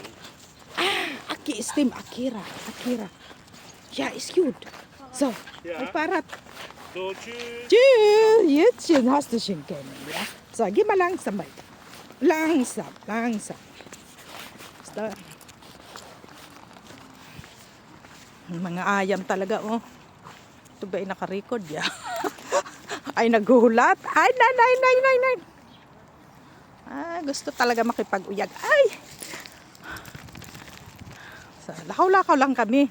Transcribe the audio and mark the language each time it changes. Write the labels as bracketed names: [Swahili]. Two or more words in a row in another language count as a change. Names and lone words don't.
[German] Stimmt, Akira. Akira. Ja, ist gut. So, Ja. ein Fahrrad. So, tschüss. Tschüss. Jetzt hast du schon kennen, ja. So, geh mal langsam weiter. Langsam, langsam. So. [Bikol] Mga ayam talaga, oh. [Filipino] Ito ba ay nakarecord, ya? Ay, naghuhulat. Ay, nay. Ah, gusto talaga makipag-uyag. Ay! [Bikol] So, lakaw-lakaw lang kami.